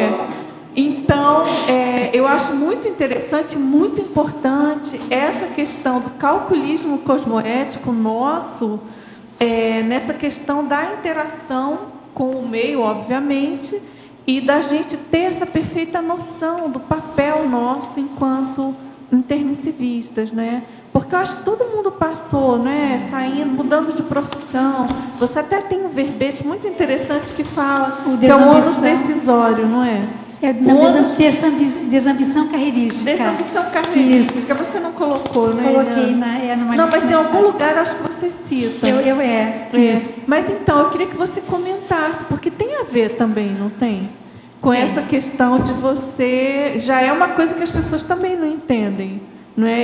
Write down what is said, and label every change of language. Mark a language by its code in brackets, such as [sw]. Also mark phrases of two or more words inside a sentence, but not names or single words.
[pt] Então, eu acho muito interessante, muito importante essa questão do calculismo cosmoético nosso, nessa questão da interação com o meio, obviamente, e da gente ter essa perfeita noção do papel nosso enquanto intermissivistas, né? Porque eu acho que todo mundo passou, né? Saindo, mudando de profissão. Você até tem um verbete muito interessante que fala que é o ônus decisório, não é? Desambição carreirística. Desambição carreirística. Você não colocou, né? Coloquei numa não, mas em algum lugar acho que você cita. Isso. Mas então, eu queria que você comentasse, porque tem a ver também, não tem? Com essa questão de você... Já é uma coisa que as pessoas também não entendem. Não é?